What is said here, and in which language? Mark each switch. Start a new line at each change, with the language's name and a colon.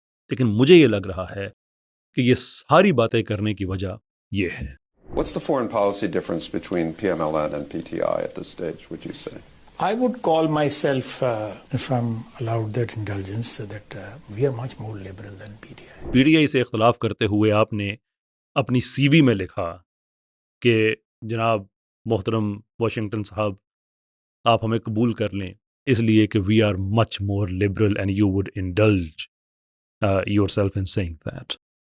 Urdu: لیکن مجھے یہ لگ رہا ہے کہ یہ ساری باتیں کرنے کی وجہ یہ ہے.
English: What's the foreign policy difference between PMLN and PTI at this stage, would you say? I would call myself, if I'm allowed that indulgence, that we are much more liberal than PTI.
Urdu: PTI سے اختلاف کرتے ہوئے آپ نے اپنی سی وی میں لکھا کہ جناب محترم واشنگٹن صاحب آپ ہمیں قبول کر لیں اس لیے کہ
English: We are much more liberal and you would indulge yourself in seeing that.